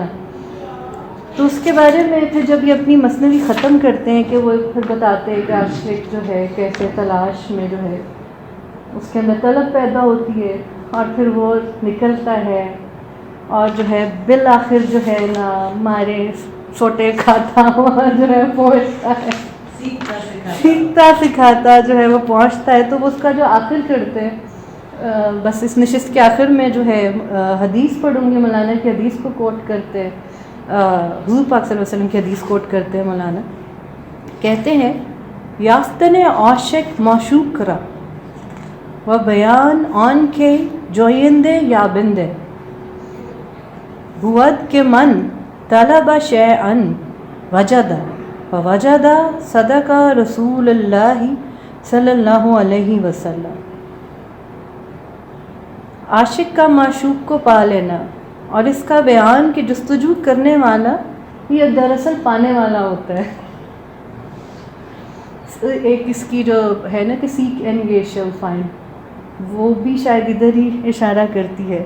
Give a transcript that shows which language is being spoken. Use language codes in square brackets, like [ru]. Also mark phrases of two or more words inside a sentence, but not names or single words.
[ur] تو اس کے بارے میں پھر جب یہ اپنی مثنوی ختم کرتے ہیں کہ وہ پھر بتاتے ہیں کہ عاشق جو ہے کیسے تلاش میں جو ہے اس کے اندر طلب پیدا ہوتی ہے، اور پھر وہ نکلتا ہے، اور جو ہے بالآخر جو ہے نا مارے چھوٹے کھاتا ہوا جو ہے پہنچتا ہے، سیکھتا سکھاتا جو ہے وہ پہنچتا ہے. تو وہ اس کا جو آخر کرتے ہیں، بس اس نشست کے آخر میں جو ہے حدیث پڑھوں گی، مولانا کی حدیث کو کوٹ کرتے ہیں، حضور پاک صلی اللہ علیہ وسلم کی حدیث کوٹ کرتے ہیں. مولانا کہتے ہیں [fa] یافتن عاشق معشوق را و بیان آن کے جویندے یا بندے بود کے [ar] من طلب شیئن وجد ووجد صدق رسول اللہ صلی اللہ علیہ وسلم. [ur] عاشق کا معشوق کو پا لینا اور اس کا بیان کہ جستجو کرنے والا یہ دراصل پانے والا ہوتا ہے. ایک اس کی جو ہے نا کہ [en] seek and you shall find, [ur] وہ بھی شاید ادھر ہی اشارہ کرتی ہے.